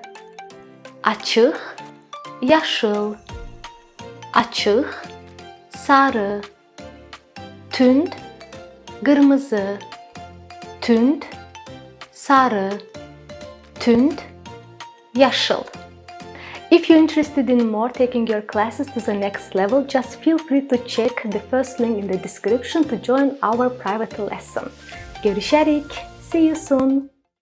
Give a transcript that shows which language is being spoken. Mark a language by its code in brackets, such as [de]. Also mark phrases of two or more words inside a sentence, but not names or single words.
[az] Açıq, yaşıl. Açıq, sarı. Tünd, qırmızı. Tünd, sarı. Tünd, yaşıl. [en] If you're interested in more taking your classes to the next level, just feel free to check the first link in the description to join our private lesson. [az] Görüşürüz. [en] See you soon.